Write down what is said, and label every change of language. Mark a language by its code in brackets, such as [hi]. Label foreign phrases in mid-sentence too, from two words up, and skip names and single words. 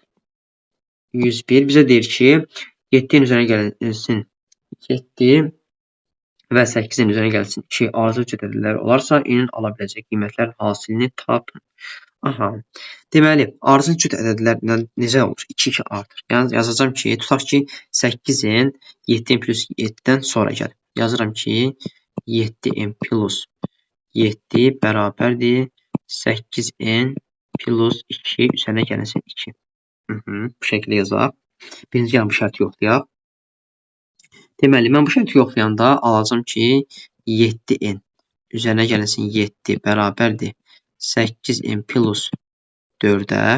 [az] 101 bizə deyir ki, 7-nin üzərinə gəlsin 7 və 8-in üzərinə gəlsin 2 arzu cüt ədədlər olarsa, n-in ala biləcək qiymətlər hasilini tapın. Aha. Deməli, arzu cüt ədədlərlə necə olur? 2-2 artır. Yəni, yazacağım ki, tutaq ki, 8-in 7-in plus 7-dən sonra gəlir. Yazıram ki, 7n plus 7 bərabərdir 8n plus 2 üzərinə gəlsin 2. Bu şəkildə yazaq. Birinci gəlin bu şərti yoxlayaq. Deməli, mən bu şərti yoxlayanda alacam ki, 7n üzərinə gəlsin 7 bərabərdir 8n plus 4-ə.